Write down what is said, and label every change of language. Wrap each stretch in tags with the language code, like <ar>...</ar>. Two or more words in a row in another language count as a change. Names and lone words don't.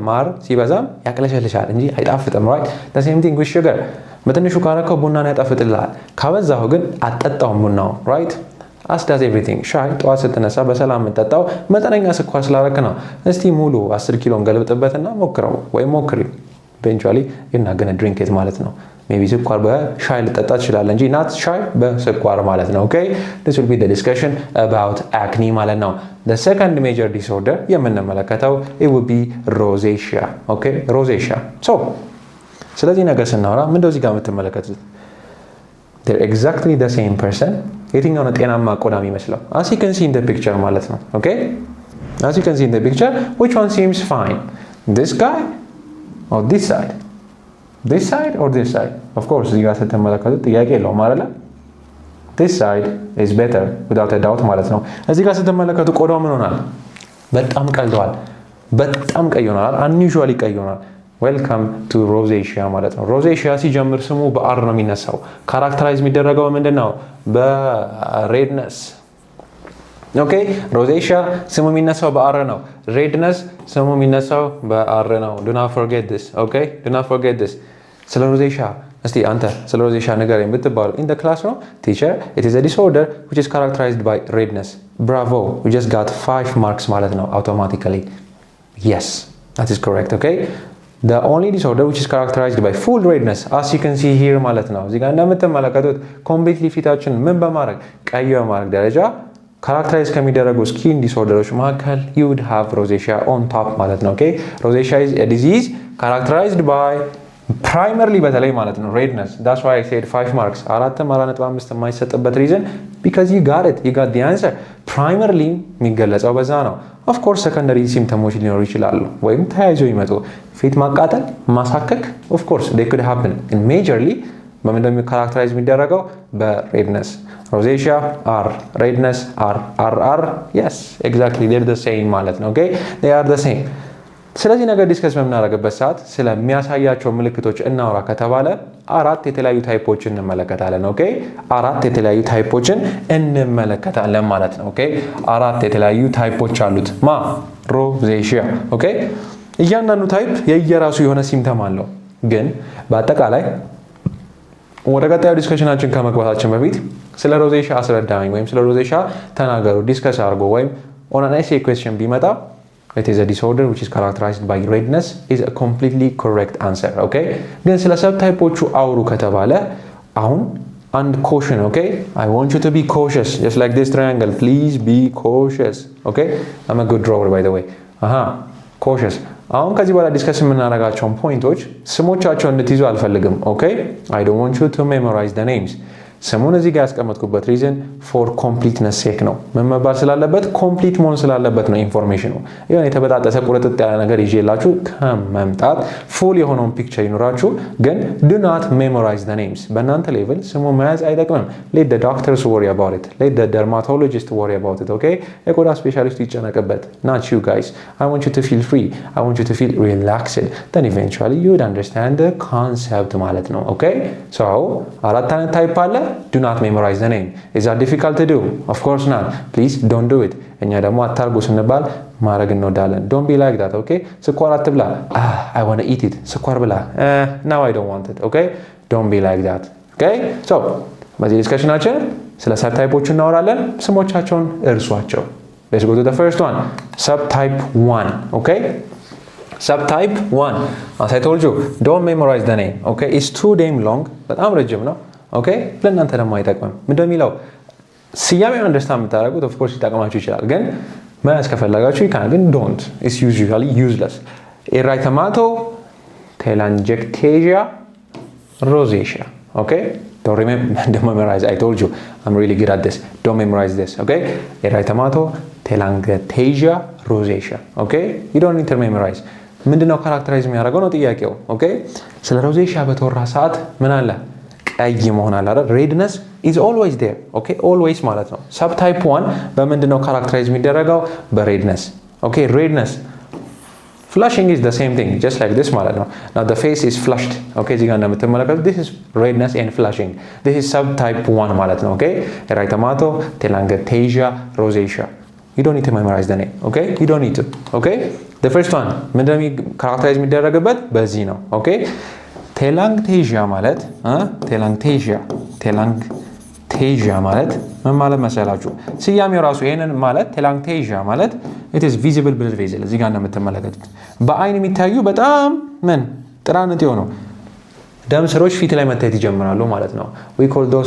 <am>ማር ሲበዛም ያቅለሸልሻል እንጂ አይጣፍጥም</am> <en>right? the same thing with sugar</en> <am>በትንሹ ካረከው ቡናን ያጣፍጥልሃል ካበዛው ግን አጠጣው ቡናው right?</am> <en>as does everything</en> <am>ሻይ ጠዋት ስትነሳ በሰላም የምጠጣው መጠነኛ ስኳር ስላደረክ ነው እስቲ ሙሉ 10 ኪሎ እንገልብጥበትና ሞክረው ወይ ሞክሪ</am> <en>eventually you're not going to drink it</en> <am>ማለት ነው</am> <en>maybe</en> <am>ስኳር በሻይ ልጠጣ ትችላለህ እንጂ</am> <en>not</en> <am>ሻይ በስኳር ማለት ነው</am> <en>okay this will be the discussion about acne</en> <am>ማለት ነው</am> <en>the second major disorder የምንመለከተው it will be rosacea okay rosacea so</en> <am>ስለዚህ ነገር ስናወራ ምን እንደዚህ ጋር የምትመለከቱት</am> <en>they're exactly the same person</en> <am>የትኛው ነው ጤናማ ቆዳ የሚመስለው</am> <en>as you can see in the picture</en> <am>ማለት ነው</am> <en>okay as you can see in the picture which one seems fine this guy or this side or this side of course</en> <am>እዚህ ጋር ስትመለከቱት ጥያቄ የለውም አይደል</am> <en>this side is better without a doubt</en> <am>ማለት ነው እዚህ ጋር ስትመለከቱ ቆዳው ምን ሆናል በጣም ቀልቷል በጣም ቀይ ሆኗል unusually ቀይ ሆኗል</am> <en>welcome to rosacea</en> <am>ማለት ነው rosacea ሲጀምር ስሙ በአር ነው የሚነሳው ካራክተራይዝ የሚደረገው ምንድነው በሬድነስ</am> <en>okay rosacea</en> <am>ስሙ የሚነሳው በአር ነው redness ስሙ የሚነሳው በአር ነው do</am> <en>not forget this okay do not forget this</en> <am>ስለ rosacea እስቲ አንተ ስለ rosacea ንገረኝ ብትባሉ</am> <en>in the classroom teacher it is a disorder which is characterized by redness bravo you just got 5 marks</en> <am>ማለት ነው</am> <en>automatically yes that is correct okay the only disorder which is characterized by full redness as you can see here</en> <am>ማለት ነው እዚህ ጋር እንደምትመለከቱት</am> <en>completely</en> <am>ፊታችን ምን በማድረግ ቀይ በማድረግ ደረጃ</am> <en>characterize ከሚደረጉ skin disorders መካከል you would have rosacea on top ማለት ነው okay rosacea is a disease characterized by primarily</en> <am>በተለይ ማለት ነው</am> <en>redness that's why I said 5 marks 4.5 የማይሰጥበት reason because you got the answer primarily</en> <am>የሚገለጸው በዛ ነው</am> <en>of course secondary symptoms</en> <am>ሊኖሩ ይችላሉ ወይም ተያይዞ ይመጡ ፊት ማቃጠል ማሳከክ</am> <en>of course they could happen and majorly</en> <am>በምንድነው characterize የሚደረገው በredness</am> <en>rosacea are redness are yes exactly they're the same</en> <am>ማለት ነው</am> <en>okay they are the same</en> <am>ስለዚህ ነገር ዲስከስ በምናደርግበት ሰዓት ስለሚያሳያቸው ምልክቶች እናውራ ከተባለ አራት የተለያዩ ታይፖችን እንመለከታለን ኦኬ አራት የተለያዩ ታይፖችን እንመለከታለን ማለት ነው ኦኬ አራት የተለያዩ ታይፖች አሉት rosacea ኦኬ እያንዳንዱ ታይፕ የየራሱ የሆነ ሲምፕተም አለው ግን በአጠቃላይ ወደ ቀጣዩ ዲስከሽናችን ከመግባታችን በፊት ስለ rosacea አስረዳኝ ወይም ስለ rosacea ተናገሩ ዲስከስ አድርጎ ወይም</am> <en>on an essay question ቢመጣ it is a disorder which is characterized by redness is a completely correct answer okay</en> <am>ግን ስለ subtypeዎቹ አውሩ ከተባለ አሁን</am> <en>and caution okay I want you to be cautious just like this triangle please be cautious okay I'm a good drawer by the way cautious</en> <am>አሁን ከዚህ በኋላ ዲስከስ የምናደርጋቸው ፖይንቶች ስሞቻቸውን እንድትይዙ አልፈልግም</am> <en>okay I don't want you to memorize the names</en> <am>ስሙን እዚህ ጋር ያስቀመጥኩበት</am> <en>reason for completeness sake</en> <am>ነው መመባል ስላለበት ኮምፕሊት መሆን ስላለበት ነው ኢንፎርሜሽኑ ይሄን የተበጣጠሰ ቁርጥጥ ያለ ነገር ይዤላችሁ ከመምጣት ፉል የሆነውን ፒክቸር ይኖራችሁ ግን</am> <en>do not memorize the names</en> <am>በእናንተ ሌቭል ስሙ መያዝ አይጠቅምም</am> <en>let the doctors worry about it let the dermatologist worry about it okay</en> <am>የቆዳ ስፔሻሊስት ይጨነቅበት</am> <en>not you guys I want you to feel free I want you to feel relaxed then eventually you would understand the concept</en> <am>ማለት ነው</am> <en>okay so</en> <am>አራት አይነት ታይፕ አለ</am> <en>do not memorize the name is that difficult to do of course not please don't do it እኛ</en> <am>ደግሞ አታርጉ ስንባል ማረግ እንወዳለን</am> <en>don't be like that okay</en> <am>ስኳር አትብላ</am> <en>I want to eat it</en> <am>ስኳር ብላ</am> <en>now I don't want it okay don't be like that okay so</en> <am>በዚህ ዲስከሽናችን ስለ subtypeዎች እናወራለን ስሞቻቸውን እርሷቸው</am> <en>let's go to the first one subtype 1 okay subtype 1 as I told you don't memorize the name okay it's too damn long</en> <am>በጣም ረጅም ነው</am> <en>okay</en> <am>ለእናንተ ደግሞ አይጠቅምም እንደሚለው ሲያሜው አንደርስታንድ የምታደርጉት</am> <en>of course</en> <am>ይጠቅማችሁ ይችላል ግን መያዝ ከፈለጋችሁ ይካን ግን</am> <en>don't it's usually useless erythemato telangiectasia rosacea okay don't memorize I told you I'm really good at this don't memorize this okay erythemato telangiectasia rosacea okay you don't need to memorize</en> <am>ምንድነው ካራክተራይዝ የሚያደርገው ነው ጥያቄው okay ስለ rosacea በተወራ ሰዓት ምን አለ ቀይ መሆን አለ አይደል</am> <en>redness is always there okay always</en> <am>ማለት ነው subtype 1 በምንድነው ካራክተራይዝ የሚደረገው በredness</am> <en>okay redness flushing is the same thing just like this</en> <am>ማለት ነው</am> <en>now the face is flushed okay እዚህ ጋር እንደምትመለከቱት this is redness and flushing this is subtype 1</en> <am>ማለት ነው</am> <en>okay erythemato telangiectasia rosacea you don't need to memorize the name okay you don't need to okay the first one</en> <am>ምንድነው ካራክተራይዝ የሚደረግበት በዚህ ነው</am> <en>okay telangiectasia</en> <am>ማለት telangiectasia ቴላንግቴዥያ ማለት ምን ማለት መሰላችሁ? ስያሜው ራሱ ይሄንን ማለት ቴላንግቴዥያ ማለት</am> <en>it is visible blood vessel</en> <am>እዚህ ጋር እንደምትመለከቱት በአይን የሚታዩ በጣም ምን ጥራንት የሆኑ ደም ስሮች ፊት ላይ መታየት ይጀምራሉ ማለት ነው።</am> <en>we call those</en>